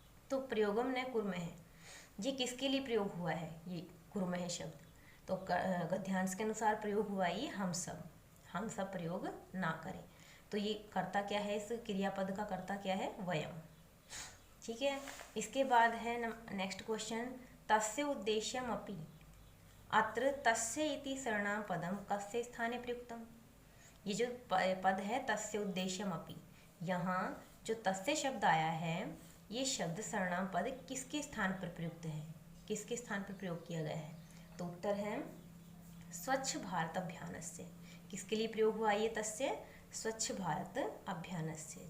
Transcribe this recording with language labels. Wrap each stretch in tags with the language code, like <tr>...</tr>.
<hi>तो प्रयोगम न कुर्म है, ये किसके लिए प्रयोग हुआ है, ये कुर्म है शब्द। तो गद्यांश के अनुसार प्रयोग हुआ ये हम सब प्रयोग ना करें। तो ये कर्ता क्या है, इस क्रियापद का कर्ता क्या है, वयम। ठीक है। इसके बाद है नेक्स्ट क्वेश्चन,</hi> <sa>तस्य उद्देश्यमपि अत्र तस्य इति सर्वनामपदं कस्य स्थाने प्रयुक्तम।</sa> <hi>ये जो पद है तस्य उद्देश्यमपि, यहाँ जो तस्य शब्द आया है ये शब्द सर्वनाम पद किसके स्थान पर प्रयुक्त है, किसके स्थान पर प्रयोग किया गया है? तो उत्तर है स्वच्छ भारत अभियानस्य। किसके लिए प्रयोग हुआ ये तस्य? स्वच्छ भारत अभियानस्य।</hi>